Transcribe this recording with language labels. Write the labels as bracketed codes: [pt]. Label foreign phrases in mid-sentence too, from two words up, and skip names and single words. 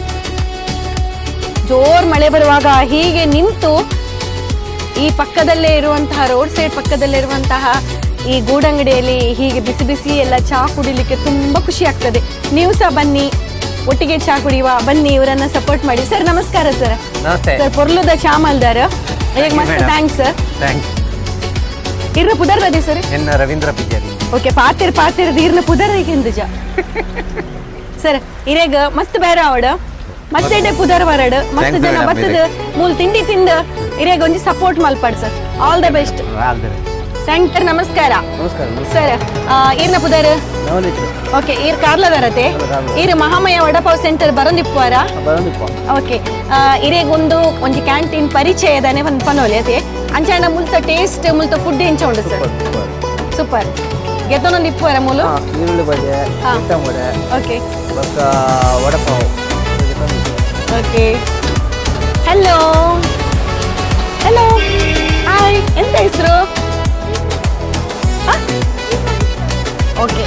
[kn] ಜೋರ್ ಮಳೆ ಬರುವಾಗ ಹೀಗೆ ನಿಂತು ಈ ಪಕ್ಕದಲ್ಲೇ ಇರುವಂತಹ [en] road side [kn] ಪಕ್ಕದಲ್ಲೇ ಇರುವಂತಹ ಈ ಗೂಡಂಗಡಿಯಲ್ಲಿ ಹೀಗೆ ಬಿಸಿ ಬಿಸಿ ಎಲ್ಲ ಚಾ ಕುಡಿಲಿಕ್ಕೆ ತುಂಬಾ ಖುಷಿ ಆಗ್ತದೆ. ನೀವು ಸಹ ಬನ್ನಿ, ಒಟ್ಟಿಗೆ ಚಾ ಕುಡಿಯುವ. ಬನ್ನಿ, ಇವರನ್ನ ಸಪೋರ್ಟ್ ಮಾಡಿ. ಸರ್ ನಮಸ್ಕಾರ ಸರ್. [tcy] ಸರ್ ಪೊರ್ಲುದ ಚಾ ಮಲ್ದಾರ ಮಸ್ತ್ [en] thanks sir. [tcy] ಇರ್ನ ಪುದರ್ ರದಿ ಸರ್ ರವೀಂದ್ರ ಪಿಜಾರಿ. ಓಕೆ. ಪಾತಿರ್ದು ಇರ್ನ ಪುದರ್ ಹಿಂದುಜ ಸರ್ ಇರೇಗ ಮಸ್ತ್ ಬೇರೆ ಅವಡ ಮತ್ತೆ ಪುದರ್ ವರಡ್ ಮಸ್ತ್ ಜನ ಬರ್ತದ ಮೂಲ್ ತಿಂಡಿ ತಿಂದ ಇರೇಗ ಒಂಜಿ ಸಪೋರ್ಟ್ ಮಲ್ಪಾಡ್ ಸರ್. [en] all the best. thank you. [kn] ನಮಸ್ಕಾರ ಸರ್. [tcy] ಈರ್ನ ಪುದರ್ ಓಕೆ. ಈರ್ ಕಾರ್ಲದರತೆ ಈರ್ ಮಹಾಮಯ ವಡಪಾವ್ ಸೆಂಟರ್ ಬರಂದಿಪ್ಪುವಾರ. ಓಕೆ. ಇರೇಗ ಒಂಜಿ ಕ್ಯಾಂಟೀನ್ ಪರಿಚಯದನೆ ಒಂದು ಪನೋಲಿ ಅದೇ ಅಂಚಾಂಡ ಮುಲ್ತ ಟೇಸ್ಟ್ ಮುಲ್ತ ಫುಡ್ ಎಂಚ ಉಂಡು ಸರ್? ಸೂಪರ್. ಗೆತ್ತನೊಂದು ಇಪ್ಪುವಾರ ಮೂಲು ಈರುಳ್ಳಿ ಬಜೆ, ಚಟ್ಟಂಬಡೆ, ಓಕೆ, ವಡಪಾವ್. [kn] ಓಕೆ. [en] hello hi, [kn] ಎಂತ ಹೆಸರು? ಓಕೆ.